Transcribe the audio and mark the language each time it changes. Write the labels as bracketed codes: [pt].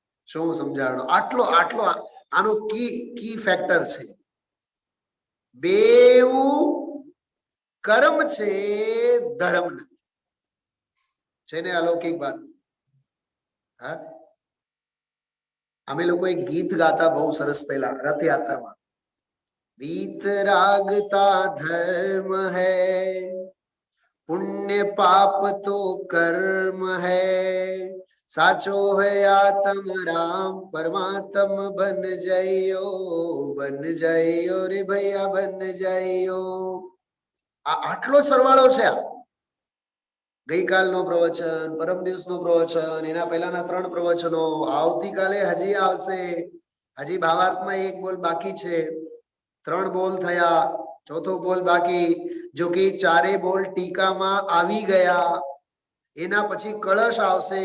[gu] શું સમજાણો? આટલો આનો કી ફેક્ટર છે. બેઉ કર્મ છે, ધર્મ નથી. છે ને અલૌકિક વાત? હા, અમે લોકો એક ગીત ગાતા બહુ સરસ પહેલા રથયાત્રામાં. [hi] વીતરાગતા ધર્મ હૈ, પુण्य पाप तो कर्म है, साचो है आत्म राम परमात्म बन जाइयो रे भैया बन जाइयो. [gu] આટલો સરવાળો છે. ગઈકાલનો પ્રવચન, પરમ દિવસનો પ્રવચન, એના પહેલાના 3 પ્રવચનો, આવતીકાલે હજી આવશે. હજી ભાવાર્થમાં 1 બોલ બાકી છે. 3 બોલ થયા, 4થો બોલ બાકી. જો કે 4 બોલ ટીકામાં આવી ગયા. એના પછી કળશ આવશે.